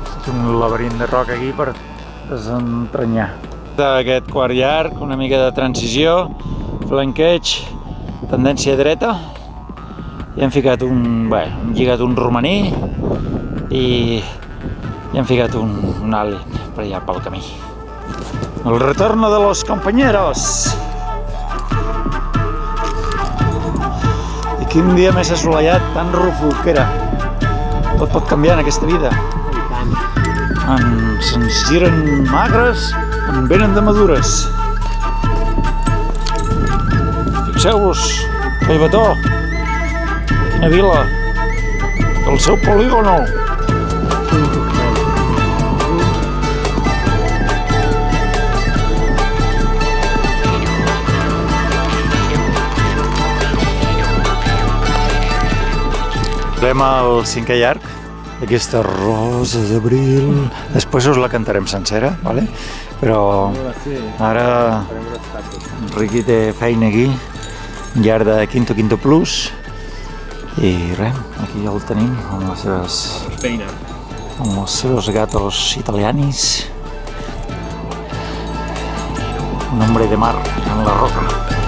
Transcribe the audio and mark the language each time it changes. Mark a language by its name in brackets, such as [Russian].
[Catalan] Un laberint de roca aquí per desentranyar. D'aquest quart llarg, una mica de transició, flanqueig, tendència dreta, i hem ficat hem lligat un romaní i hem ficat un àlit per allà pel camí. [Spanish] El retorno de los compañeros! [Catalan] I quin dia més assolellat, tan rúfol que era. Tot pot canviar en aquesta vida. Ens giren magres, en venen de madures. Fixeu-vos, Collbató, quina vila, el seu polígono. Anem al cinquè llarg. Aquesta rosa d'abril. Després us la cantarem sencera, ¿vale? Però ara Enriqui té feina aquí, llarg de Quinto Plus, i res, aquí ja el tenim amb els seus gatos italianis. [Spanish] Un hombre de mar en la roca.